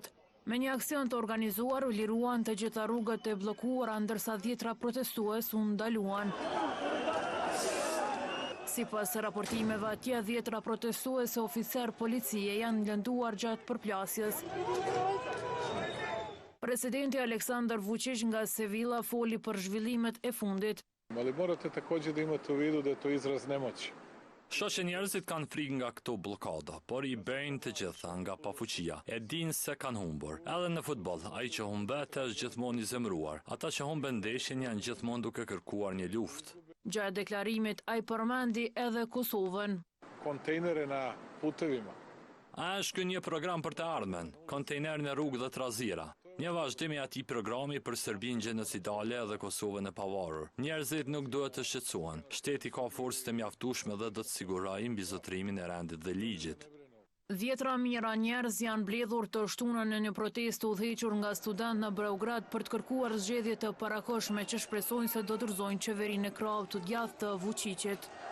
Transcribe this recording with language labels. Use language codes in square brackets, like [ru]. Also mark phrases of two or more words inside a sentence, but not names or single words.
[sq] Me një aksion të organizuar u liruan të gjitha rrugët e bllokuara, ndërsa 10 protestues u ndaluan. Sipas raportimeve atje, 10 protestues e oficer policie janë lënduar gjatë përplasjes. Presidenti Aleksandar Vučić nga Sevilla foli për zhvillimet e fundit. [sr] Ali morate također da imate u vidu da je to izraz nemoći. [sq] Shoh që njerëzit kanë frikë nga këto bllokada, por i bëjnë të gjitha nga pafuqia. E dinë se kanë humbur. Edhe në futboll, ai që humbet është gjithmonë i zemëruar. Ata që humben ndeshjen janë gjithmonë duke kërkuar një luftë. Gjatë deklarimit ai përmendi edhe Kosovën. [sr] Kontejnere na putevima. [sq] A është ky një program për të ardhmen, kontejner në rrugë dhe trazira. Një vazhdim i atij programi për Serbinë gjenocidale dhe Kosovën e pavarur. Njerëzit nuk duhet të shqetësohen. Shteti ka forcë të mjaftueshme dhe do të sigurojë mbizotrimin e rendit dhe ligjit. 10 mijëra njerëz janë mbledhur të shtunën në një protestë udhëhequr nga studentë në Beograd për të kërkuar zgjedhje të parakohshme që shpresojnë se do të dorëzojnë qeverinë e krahut të djathtë të Vučićit.